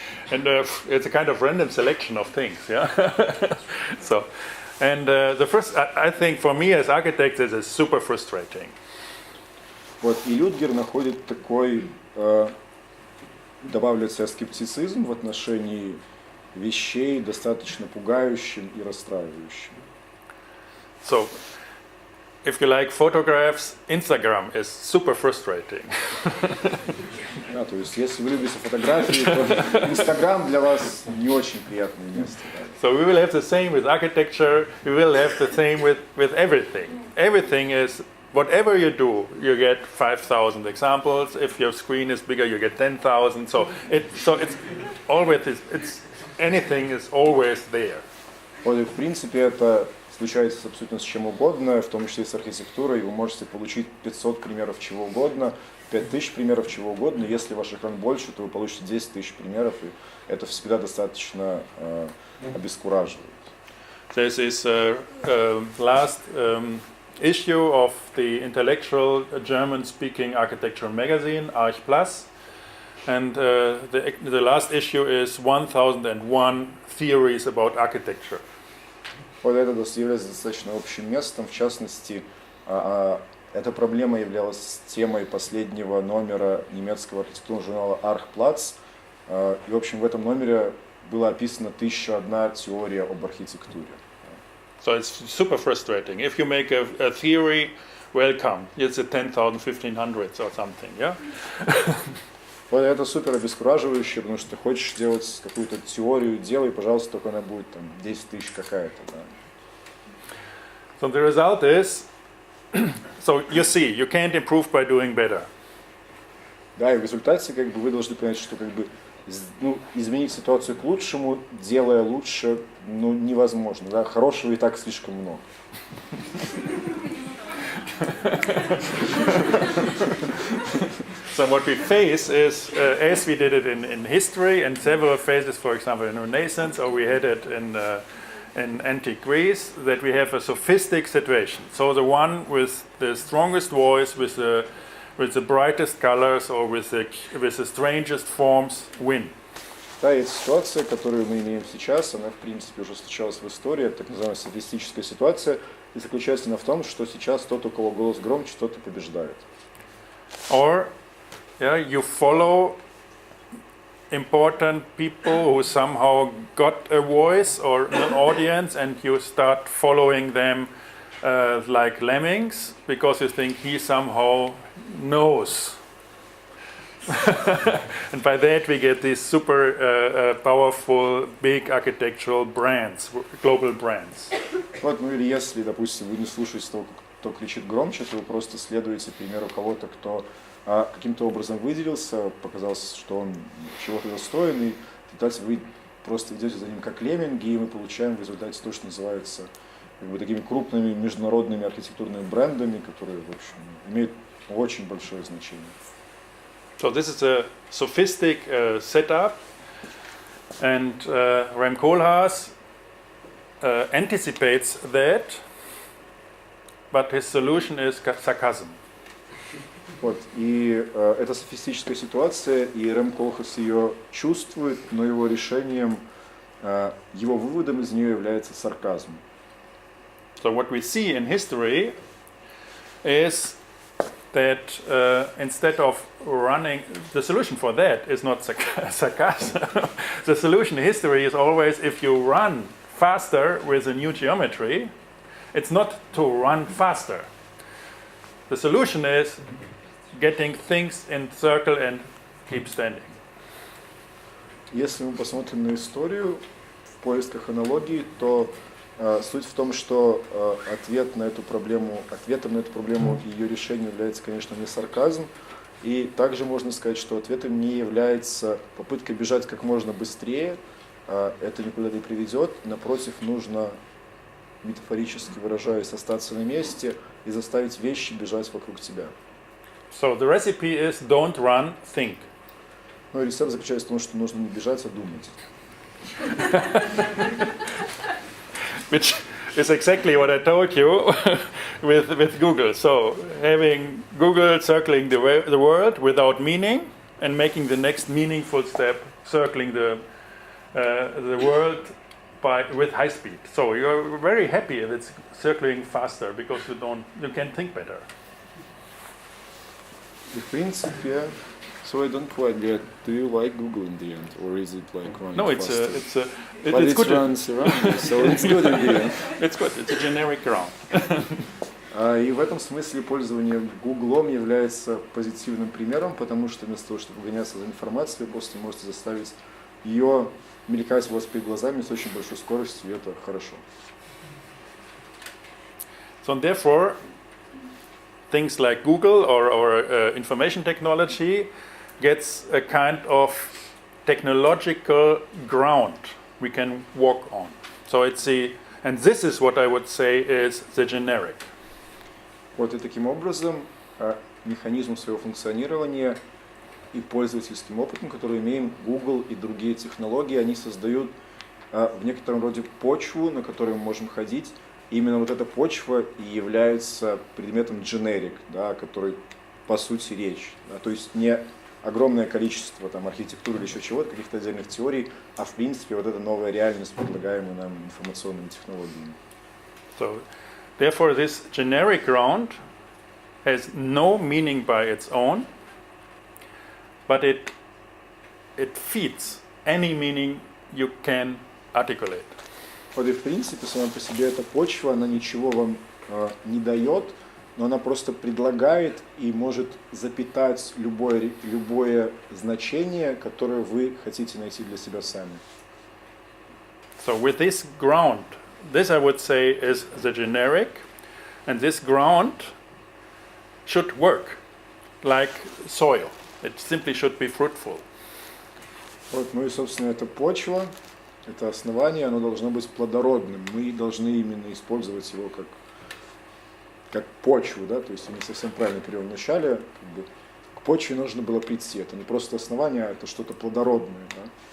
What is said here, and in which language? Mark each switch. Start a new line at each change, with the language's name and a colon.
English: And it's a kind of random selection of things, yeah. So, and the first, I think, for me as architect, this is super frustrating.
Russian: Вот, и Людгер находит такой, добавлю от себя скептицизм в отношении вещей достаточно пугающим и расстраивающим.
English: So, if you like photographs, Instagram is super frustrating.
Russian: Да, то есть, если вы любите фотографии, то Инстаграм для вас не очень приятное место. Да.
English: So we will have the same with architecture, we will have the same with everything. Everything is, whatever you do, you get 5,000 examples. If your screen is bigger, you get 10,000. So it's always, anything is always there.
Russian: Вот, и в принципе, это случается абсолютно с чем угодно, в том числе и с архитектурой. Вы можете получить 500 примеров чего угодно, 5000 примеров чего угодно. Если ваш экран больше, то вы получите 10 тысяч примеров, и это всегда достаточно обескураживает.
English: This is last issue of the intellectual German-speaking architecture magazine, Arch Plus, and the last issue is 1001 theories about architecture.
Russian: Вот это является достаточно общим местом. В частности, эта проблема являлась темой последнего номера немецкого архитектурного журнала Archplatz. И, в общем, в этом номере была описана 1001 теория об архитектуре.
English: So it's super frustrating. If you make a theory, welcome. It's a 10,000, 1500 or something, yeah?
Russian: Вот это супер обескураживающе, потому что ты хочешь сделать какую-то теорию, делай, пожалуйста, только она будет там 10 тысяч какая-то. Да.
English: So the result is, so you see, you can't improve by doing better.
Russian: Да, и в результате вы должны понять, что изменить ситуацию к лучшему, делая лучше, невозможно. Да? Хорошего и так слишком много.
English: So what we face is, as we did it in history, and several phases, for example, in Renaissance, or we had it in antique Greece, that we have a sophistic situation. So the one with the strongest voice, with the brightest colors, or with the strangest forms, win.
Russian: Да, и ситуация, которую мы имеем сейчас, она в принципе уже встречалась в истории, это так называемая софистическая ситуация, и заключается она в том, что сейчас тот, у кого голос громче, тот и побеждает.
English: Or you follow important people who somehow got a voice or an audience, and you start following them like lemmings because you think he somehow knows. And by that we get these super powerful, big architectural brands, global brands.
Russian: Вот, или если, допустим, вы не слушаете того, кто кричит громче, то вы просто следуете примеру кого-то, кто каким-то образом выделился, показалось, что он чего-то достоин, и дальше вы просто идете за ним как лемминги, и мы получаем в результате то, что называется такими крупными международными архитектурными брендами, которые, в общем, имеют очень большое значение.
English: So this is a sophistic setup, and Rem Koolhaas anticipates that, but his solution is sarcasm.
Russian: Вот, и это софистическая ситуация, и Рэм Коолхас ее чувствует, но его решением, его выводом из нее является сарказм.
English: So what we see in history is that instead of running, the solution for that is not sarcasm. The solution in history is always, if you run faster with a new geometry, it's not to run faster. The solution is getting things in circle and keep standing.
Russian: Если мы посмотрим на историю в поисках аналогии, то суть в том, что ответом на эту проблему и ее решением является, конечно, не сарказм. И также можно сказать, что ответом не является попытка бежать как можно быстрее. Это никуда не приведет. Напротив, нужно, метафорически выражаясь, остаться на месте и заставить вещи бежать вокруг тебя.
English: So the recipe is don't run, think.
Russian: Ну и рецепт заключается в том, что нужно не бежать, а думать.
English: Which is exactly what I told you with Google. So having Google circling the world without meaning and making the next meaningful step circling the world with high speed. So you're very happy if it's circling faster because you can think better.
Russian: В принципе,
English: so I don't quite get. Do you like Google in the end, or is it like running faster? But it good. runs around, so it's good in the end. It's good. It's a generic ground.
Russian: И в этом смысле пользование Гуглом является позитивным примером, потому что вместо того, чтобы гоняться за информацией, вы просто можете заставить ее мелькать у вас перед глазами с очень большой скоростью, и это хорошо.
English: So therefore, things like Google or information technology gets a kind of technological ground we can walk on. So and this is what I would say is the generic.
Russian: Вот и таким образом механизм своего функционирования и пользовательским опытом, который имеем Google и другие технологии, они создают в некотором роде почву, на которой мы можем ходить. И именно вот эта почва и является предметом generic, да, который по сути речь. Да, то есть не огромное количество там, архитектуры или еще чего-то, каких-то отдельных теорий, а в принципе вот эта новая реальность, предлагаемая нам информационными технологиями.
English: So, therefore, this generic ground has no meaning by its own, but it feeds any meaning you can articulate.
Russian: Вот и в принципе сама по себе эта почва, она ничего вам не дает, но она просто предлагает и может запитать любое значение, которое вы хотите найти для себя сами.
English: So with this ground, this I would say is the generic, and this ground should work like soil. It simply should be fruitful.
Russian: Вот, ну и собственно эта почва, это основание, оно должно быть плодородным. Мы должны именно использовать его как почву, да, то есть я не совсем правильно перевел вначале, к почве нужно было прийти. Это не просто основание, а это что-то плодородное, да.